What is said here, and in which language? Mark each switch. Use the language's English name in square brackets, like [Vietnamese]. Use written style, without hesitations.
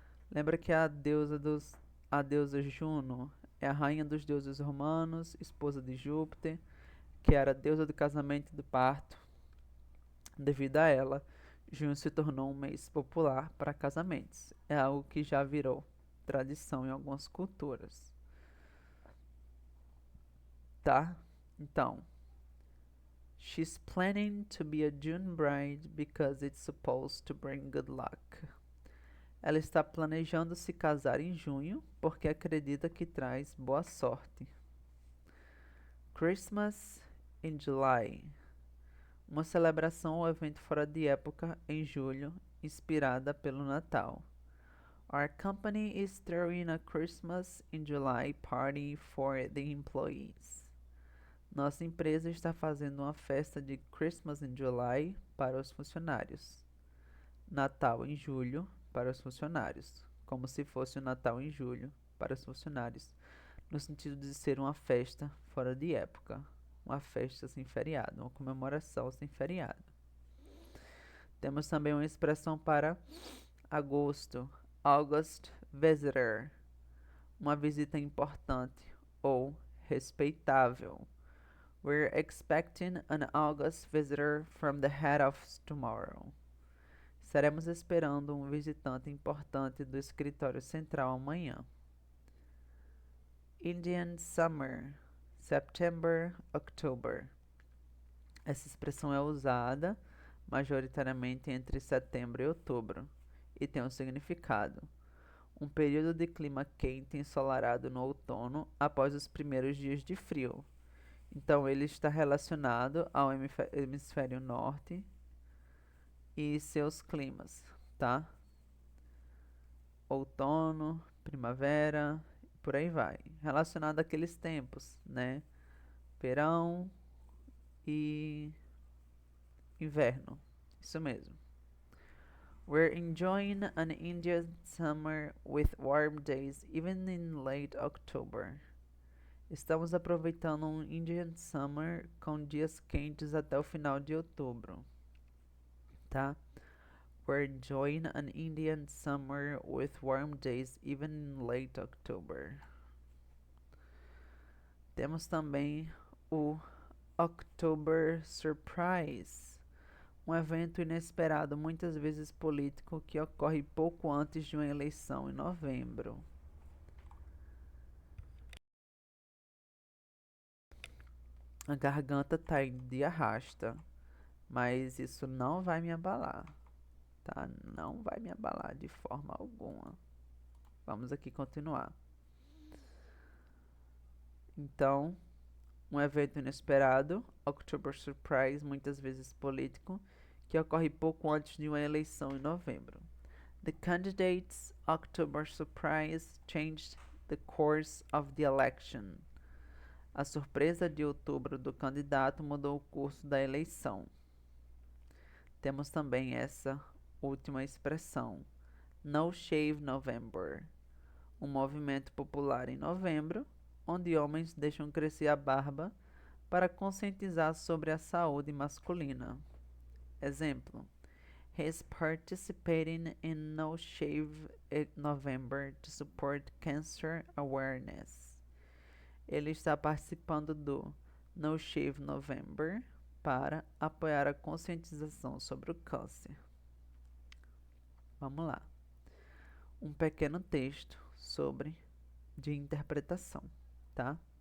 [Portuguese] Lembra que a deusa Juno é a rainha dos deuses romanos, esposa de Júpiter, que era a deusa do casamento e do parto. Devido a ela, junho se tornou um mês popular para casamentos. É algo que já virou tradição em algumas culturas. Tá? [English] Então, she's planning to be a June bride because it's supposed to bring good luck. [Portuguese] Ela está planejando se casar em junho porque acredita que traz boa sorte. Christmas in July. Uma celebração ou evento fora de época em julho, inspirada pelo Natal. [English] Our company is throwing a Christmas in July party for the employees. [Portuguese] Nossa empresa está fazendo uma festa de Christmas in July para os funcionários. Natal em julho para os funcionários, como se fosse o Natal em julho para os funcionários, no sentido de ser uma festa fora de época, uma festa sem feriado, uma comemoração sem feriado. Temos também uma expressão para agosto, August visitor, uma visita importante ou respeitável. [English] We're expecting an August visitor from the head office tomorrow. [Portuguese] Estaremos esperando um visitante importante do escritório central amanhã. [English] Indian Summer, September, October. [Portuguese] Essa expressão é usada majoritariamente entre setembro e outubro e tem um significado: um período de clima quente e ensolarado no outono após os primeiros dias de frio. Então ele está relacionado ao hemisfério norte e seus climas, tá? Outono, primavera, por aí vai. Relacionado àqueles tempos, né? Verão e inverno. Isso mesmo. [English] We're enjoying an Indian summer with warm days even in late October. [Portuguese] Estamos aproveitando um Indian summer com dias quentes até o final de outubro, tá? [English] We're enjoying an Indian summer with warm days even in late October. [Portuguese] Temos também o October Surprise, um evento inesperado, muitas vezes político, que ocorre pouco antes de uma eleição em novembro. A garganta tá indo de arrasta, mas isso não vai me abalar, tá? Não vai me abalar de forma alguma. Vamos aqui continuar. Então, um evento inesperado, October Surprise, muitas vezes político, que ocorre pouco antes de uma eleição em novembro. [English] The candidate's October surprise changed the course of the election. [Portuguese] A surpresa de outubro do candidato mudou o curso da eleição. Temos também essa última expressão, No Shave November, um movimento popular em novembro, onde homens deixam crescer a barba para conscientizar sobre a saúde masculina. [English] Exemplo: He is participating in No Shave November to support cancer awareness. [Portuguese] Ele está participando do No Shave November para apoiar a conscientização sobre o câncer. Vamos lá. Um pequeno texto sobre de interpretação, tá?